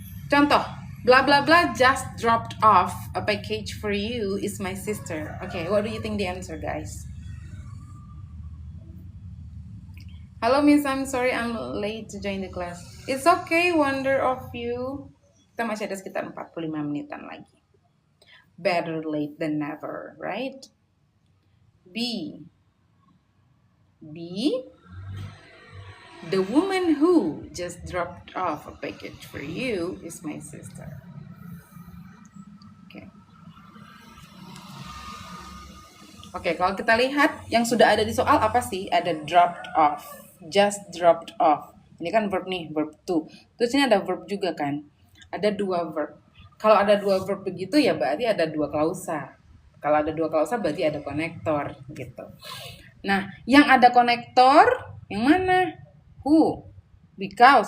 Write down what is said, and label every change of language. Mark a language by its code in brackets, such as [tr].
[id] Contoh, [en] blah blah blah just dropped off a package for you is my sister. Okay, what do you think the answer, guys? Hello Miss, I'm sorry I'm late to join the class. It's okay, wonder of you. [id] Kita masih ada sekitar 45 menitan lagi. [en] Better late than never, right? B. B. The woman who just dropped off a package for you is my sister. [id] Oke, kalau kita lihat yang sudah ada di soal apa sih? Ada dropped off, just dropped off. Ini kan verb nih, verb to. Terus ini ada verb juga kan? Ada dua verb. Kalau ada dua verb begitu ya berarti ada dua klausa. Kalau ada dua klausa berarti ada konektor gitu. Nah, yang ada konektor yang mana? Who? Because.